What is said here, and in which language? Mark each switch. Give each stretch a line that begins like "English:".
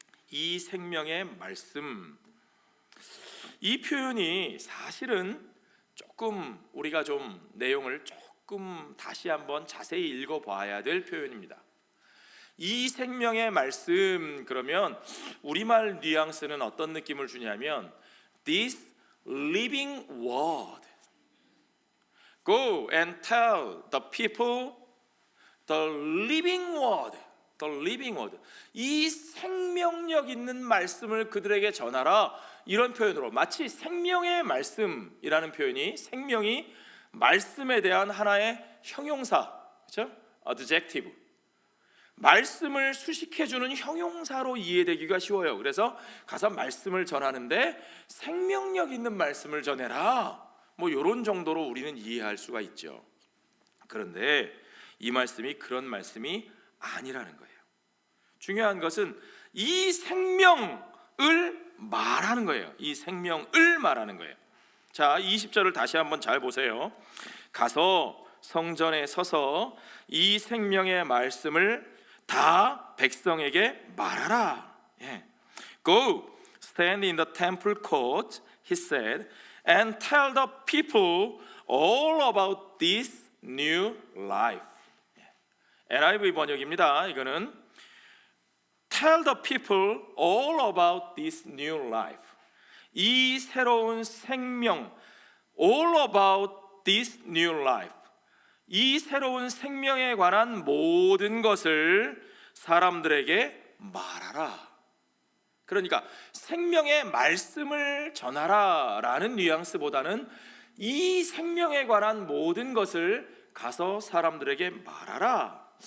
Korean: 이 생명의 말씀, 이 표현이 사실은 조금 우리가 좀 내용을 조금 다시 한번 자세히 읽어봐야 될 표현입니다. 이 생명의 말씀, 그러면 우리말 뉘앙스는 어떤 느낌을 주냐면
English: This living word. Go and tell the people the living word. The living word.
Korean: 이 생명력 있는 말씀을 그들에게 전하라. 이런 표현으로, 마치 생명의 말씀이라는 표현이, 생명이 말씀에 대한 하나의 형용사, 그렇죠? adjective, 말씀을 수식해주는 형용사로 이해되기가 쉬워요. 그래서 가서 말씀을 전하는데 생명력 있는 말씀을 전해라, 뭐 이런 정도로 우리는 이해할 수가 있죠. 그런데 이 말씀이 그런 말씀이 아니라는 거예요. 중요한 것은 이 생명을 말하는 거예요. 이 생명을 말하는 거예요. 자, 20절을 다시 한번 잘 보세요. 가서 성전에 서서 이 생명의 말씀을 다 백성에게 말하라.
English: Go, stand in the temple court, he said, and tell the people all about this new life.
Korean: NIV 번역입니다. 이거는
English: Tell the people all about this new life.
Korean: 이 새로운 생명,
English: all about this new life.
Korean: 이 새로운 생명에 관한 모든 것을 사람들에게 말하라. 그러니까 생명의 말씀을 전하라 라는 뉘앙스보다는 이 생명에 관한 모든 것을 가서 사람들에게 말하라.